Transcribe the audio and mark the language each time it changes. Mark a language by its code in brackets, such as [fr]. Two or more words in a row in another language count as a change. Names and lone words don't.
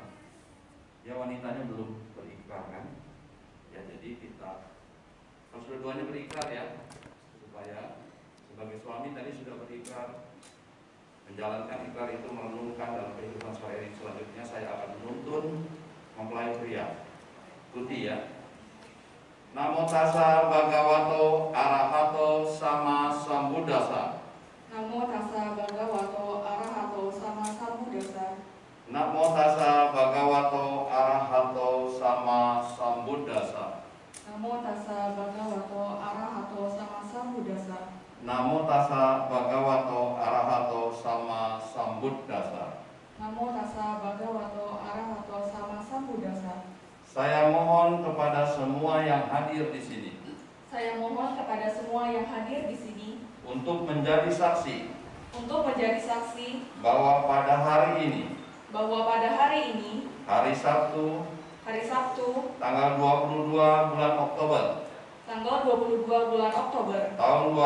[id] Ya, wanitanya belum berikrar kan? Ya, jadi kita harus dua-duanya berikrar ya, supaya sebagai suami tadi sudah berikrar menjalankan ikrar itu, merenungkan dalam kehidupan sehari-hari selanjutnya saya akan menuntun mempelai pria. Ikuti ya. [pi] Namo tassa bhagavato arahato sama sambuddhassa. Namo tassa bhagavato arahato sama sambuddhassa. Namo tassa bhagavato arahato sama sambuddhassa. Namo tassa bhagavato arahato sama sambuddhassa. Namo tassa bhagavato arahato sama sambuddhassa. Namo tassa bhagavato arahato sama sambuddhassa. [id] Saya mohon kepada semua yang hadir di sini untuk menjadi saksi bahwa pada hari ini, hari Sabtu, tanggal 22 bulan Oktober, tahun